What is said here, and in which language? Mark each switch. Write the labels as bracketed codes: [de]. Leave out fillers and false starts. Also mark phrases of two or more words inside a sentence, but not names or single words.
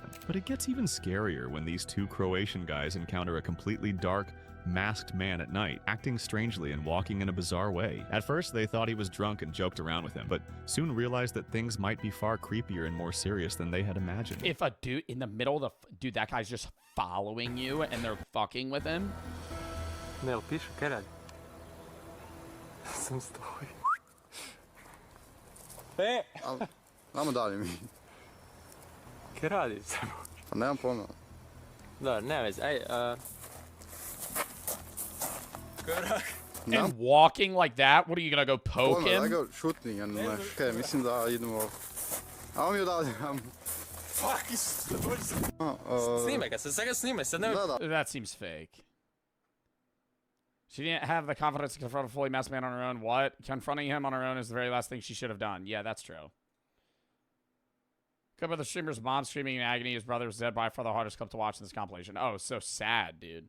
[en] But it gets even scarier when these two Croatian guys encounter a completely dark, masked man at night, acting strangely and walking in a bizarre way. At first, they thought he was drunk and joked around with him, but soon realized that things might be far creepier and more serious than they had imagined. If a dude in the middle of the... Dude, that guy's just following you and they're fucking with him. [hr] Nel, pišu, kaj radi? Sam stoji. Ajmo dalje mi. Kaj radi samo? Pa nemam pojma. Dobro, nema veze. Aj, [en] And walking like that? What are you gonna go poke him? I go shooting and okay, [hr] mislim da idemo. Ajmo mi odavde. Fuck, snime ga, sad ga snime, sad ne... [en] That seems fake. She didn't have the confidence to confront a fully masked man on her own. What? Confronting him on her own is the very last thing she should have done. Yeah, that's true. Clip of the streamer's mom screaming in agony. His brother was dead by far the hardest clip to watch in this compilation. Oh, so sad, dude.